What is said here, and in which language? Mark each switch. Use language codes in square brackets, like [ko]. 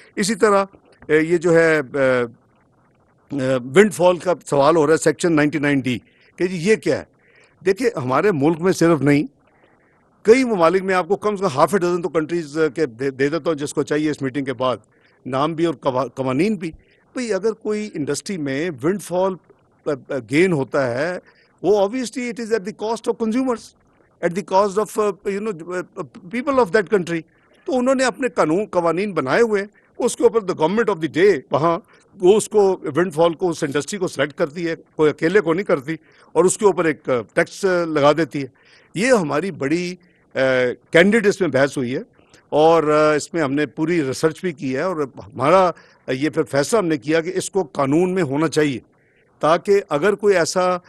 [ur] اسی طرح یہ جو ہے ونڈ فال کا سوال ہو رہا ہے سیکشن 99D کہ جی یہ کیا ہے. دیکھیے ہمارے ملک میں صرف نہیں, کئی ممالک میں آپ کو کم سے کم ½ ڈزن تو کنٹریز کے دے دیتا ہوں جس کو چاہیے اس میٹنگ کے بعد, نام بھی اور قوانین بھی. بھئی اگر کوئی انڈسٹری میں ونڈ فال گین ہوتا ہے, وہ [en] obviously it is at the cost of consumers, at the cost of people of that country. [ur] تو انہوں نے اپنے قوانین بنائے ہوئے, اس کے اوپر [en] the government of the day [ur] وہاں وہ اس کو ونڈ فال کو اس انڈسٹری کو سلیکٹ کرتی ہے, کوئی اکیلے کو نہیں کرتی, اور اس کے اوپر ایک ٹیکس لگا دیتی ہے. یہ ہماری بڑی کینڈیڈ اس میں بحث ہوئی ہے اور اس میں ہم نے پوری ریسرچ بھی کی ہے, اور ہمارا یہ پھر فیصلہ ہم نے کیا کہ اس کو قانون میں ہونا چاہیے تاکہ اگر کوئی ایسا